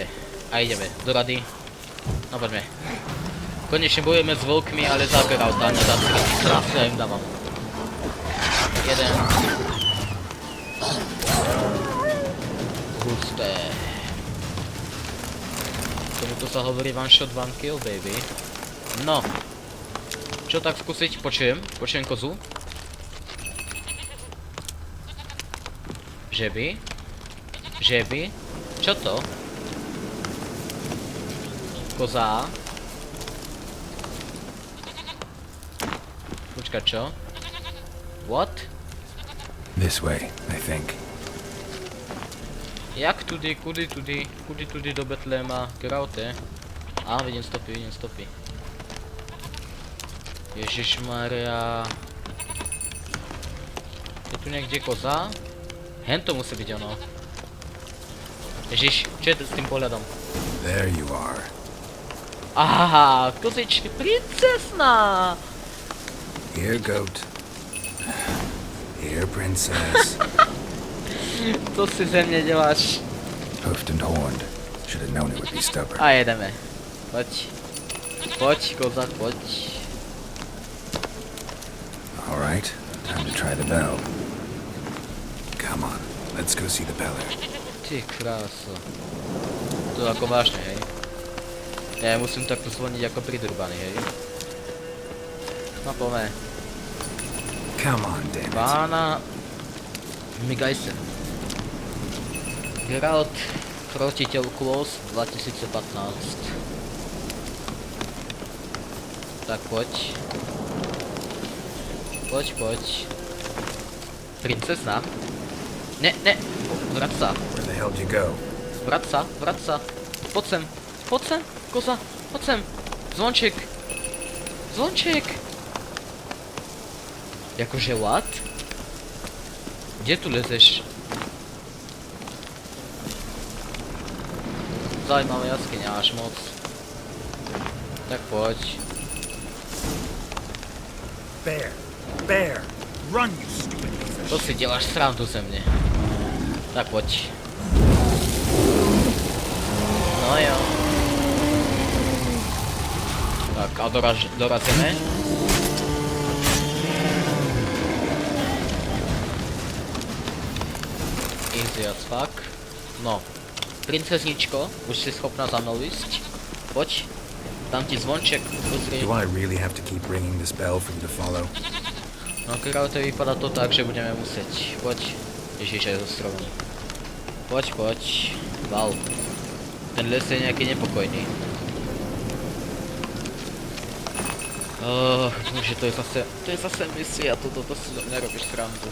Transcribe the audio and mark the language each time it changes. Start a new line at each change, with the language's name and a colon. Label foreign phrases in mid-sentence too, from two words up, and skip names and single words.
Slovak: A ideme, do rady. No poďme. Konečne bojujeme s vlkmi, ale za Geralta, ne za strasu, ja im dávam. Jeden. Husté. Tomuto sa hovorí
English: one shot, one kill, baby.
Slovak: No. Čo tak skúsiť? Počujem kozu. Že by? Čo to? Koza. Počkaj, čo?
English: What? This way, I think.
Czech: Jak tudy, kudy tudy do Betléma, Geralte?
Slovak: Á, vidím stopy. Ježišmaria. Je tu niekde koza? Hen to musí byť ono. Ježiš, čo je to s tým pohľadom?
English: There you are.
Slovak: Aha, kozičky, princesná!
English: Here, goat. Here, princess.
Czech: Co si ze mne děláš?
English: Hoofed and horned. Should have known it would be stubborn.
Slovak: A jedeme. Poď, koza, poď.
English: All right, time to try the bell. Come on, let's go see the beller.
Slovak: Ty kráso. To ako vážne, hej? Ja musím takto zvoniť ako pridrbaný, hej? No poďme.
English: Come on, damn it.
Slovak: Pána... Migajsen. Geralt, krotiteľ Klos 2015. Tak poď. Poď. Princesna? Ne. Vrať sa.
English: Where the hell did you go?
Slovak: Vrať sa. Poď sem. Koza, poď sem. Zvonček. Jakože what? Kde tu lezeš? Zajímavé jaskyňa až moc. Tak poď.
English: Bear! Run, you stupid piece of
Czech: To si děláš srandu ze mne.
Slovak: Tak poď. No jo. Tak a dorazíme.
English: Easy as fuck. No.
Slovak: Princezničko, už si schopná za mnou ísť. Poď. Dám ti zvonček. Pozri.
English: Do I really have to keep ringing this bell for you to follow?
Slovak: No Geralte, vypadá to tak, že budeme musieť. Poď. Ježiš, aj zo stromu. Poď.
English: Wow.
Slovak: Ten les je nejaký nepokojný. Bože, to je zase misia, toto si nerobíš srandu.